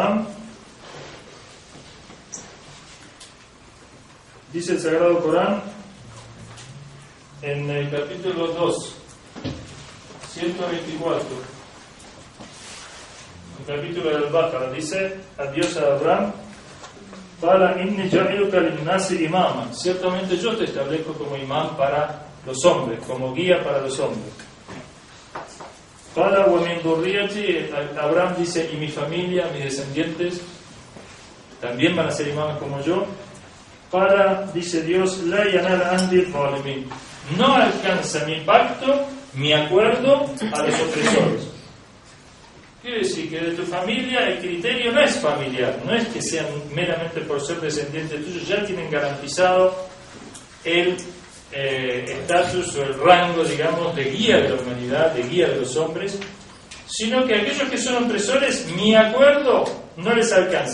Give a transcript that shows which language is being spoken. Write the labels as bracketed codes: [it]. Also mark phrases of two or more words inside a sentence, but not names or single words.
[es] dice el Sagrado Corán en el capítulo 2, 124, el capítulo del Baqara, dice a Dios a Abraham: [ar] "قال إني جاعلك للناس إماما", [es] ciertamente yo te establezco como imán para los hombres, como guía para los hombres. [ar] "قال ومن ذريتي", [es] Abraham dice, y mi familia, mis descendientes también van a ser imanes como yo. [ar] "Qala", [es] dice Dios, [ar] "لا ينال عهدي الظالمين", [es] no alcanza mi pacto, mi acuerdo a los opresores. Quiere decir que de tu familia el criterio no es familiar, no es que sean meramente por ser descendientes tuyos, ya tienen garantizado el estatus o el rango, digamos, de guía de la humanidad, de guía de los hombres, sino que aquellos que son opresores, mi acuerdo no les alcanza.